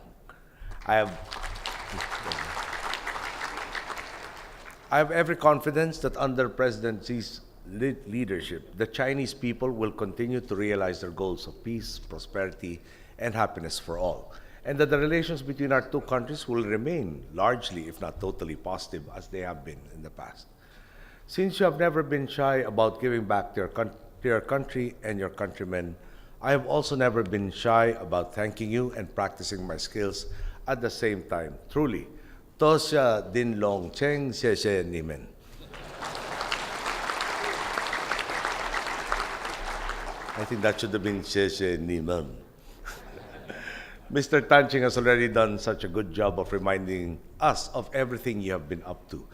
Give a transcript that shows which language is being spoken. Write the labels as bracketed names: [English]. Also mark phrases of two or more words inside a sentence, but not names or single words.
[English] I have every confidence that under President Xi's leadership, the Chinese people will continue to realize their goals of peace, prosperity, and happiness for all, and that the relations between our two countries will remain largely, if not totally, positive as they have been in the past. Since you have never been shy about giving back to your country and your countrymen, I have also never been shy about thanking you and practicing my skills at the same time. Truly, [Chinese] Tosya din long cheng xie nimen. [English] I think that should have been [Chinese] 谢你们. [English] Mr. Tan Ching has already done such a good job of reminding us of everything you have been up to.